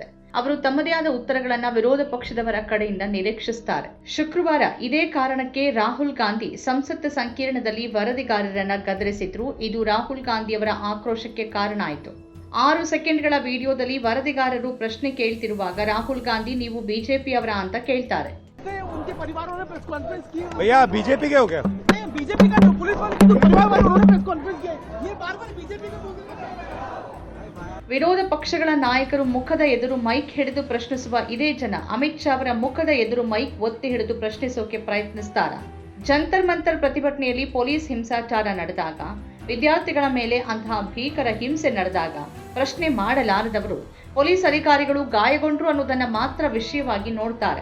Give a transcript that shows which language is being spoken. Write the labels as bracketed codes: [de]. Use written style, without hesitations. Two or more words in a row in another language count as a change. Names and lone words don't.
[kn] ಅವರು ತಮ್ಮದೇ ಆದ ಉತ್ತರಗಳನ್ನ ವಿರೋಧ ಪಕ್ಷದವರ ಕಡೆಯಿಂದ ನಿರೀಕ್ಷಿಸುತ್ತಾರೆ. ಶುಕ್ರವಾರ ಇದೇ ಕಾರಣಕ್ಕೆ ರಾಹುಲ್ ಗಾಂಧಿ ಸಂಸತ್ ಸಂಕೀರ್ಣದಲ್ಲಿ ವರದಿಗಾರರನ್ನ ಗದರಿಸಿದ್ರು. ಇದು ರಾಹುಲ್ ಗಾಂಧಿಯವರ ಆಕ್ರೋಶಕ್ಕೆ ಕಾರಣ ಆಯಿತು. 6 ಸೆಕೆಂಡ್ಗಳ ವಿಡಿಯೋದಲ್ಲಿ ವರದಿಗಾರರು ಪ್ರಶ್ನೆ ಕೇಳ್ತಿರುವಾಗ ರಾಹುಲ್ ಗಾಂಧಿ ನೀವು ಬಿಜೆಪಿಯವರ ಅಂತ ಕೇಳ್ತಾರೆ. [hi] उनके परिवार वालों ने प्रेस कॉन्फ्रेंस की। भैया बीजेपी के हो गया? नहीं, बीजेपी का जो पुलिस वाले जो परिवार वाले उन्होंने प्रेस कॉन्फ्रेंस की। ये बार-बार बीजेपी का बोल रहे हैं। [kn] ವಿರೋಧ ಪಕ್ಷಗಳ ನಾಯಕರು ಮುಖದ ಎದುರು ಮೈಕ್ ಹಿಡಿದು ಪ್ರಶ್ನಿಸುವ ಇದೇ ಜನ ಅಮಿತ್ ಶಾ ಅವರ ಮುಖದ ಎದುರು ಮೈಕ್ ಒತ್ತಿ ಹಿಡಿದು ಪ್ರಶ್ನಿಸೋಕೆ ಪ್ರಯತ್ನಿಸುತ್ತಾರೆ. ಜಂತರ್ ಮಂತರ್ ಪ್ರತಿಭಟನೆಯಲ್ಲಿ ಪೊಲೀಸ್ ಹಿಂಸಾಚಾರ ನಡೆದಾಗ, ವಿದ್ಯಾರ್ಥಿಗಳ ಮೇಲೆ ಅಂತಹ ಭೀಕರ ಹಿಂಸೆ ನಡೆದಾಗ ಪ್ರಶ್ನೆ ಮಾಡಲಾರದವರು ಪೊಲೀಸ್ ಅಧಿಕಾರಿಗಳು ಗಾಯಗೊಂಡ್ರು ಅನ್ನೋದನ್ನ ಮಾತ್ರ ವಿಷಯವಾಗಿ ನೋಡ್ತಾರೆ.